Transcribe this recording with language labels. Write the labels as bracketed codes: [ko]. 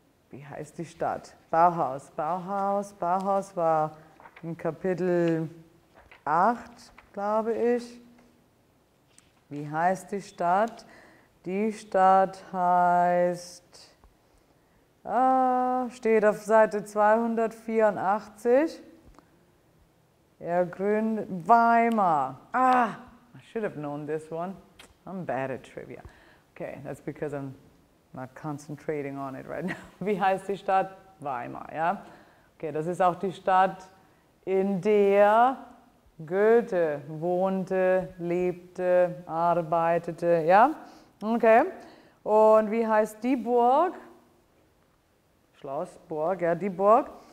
[de] Wie heißt die Stadt? Bauhaus. Bauhaus war in Kapitel 8, glaube ich. Wie heißt die Stadt? Die Stadt heißt, steht auf Seite 284. Er gründet Weimar. [en] I should have known this one. I'm bad at trivia. Okay, that's because I'm not concentrating on it right now. [de] Wie heißt die Stadt? Weimar, ja? Okay, das ist auch die Stadt, in der Goethe wohnte, lebte, arbeitete, ja? Okay. Und wie heißt die Burg? Schloss, Burg, ja, die Burg.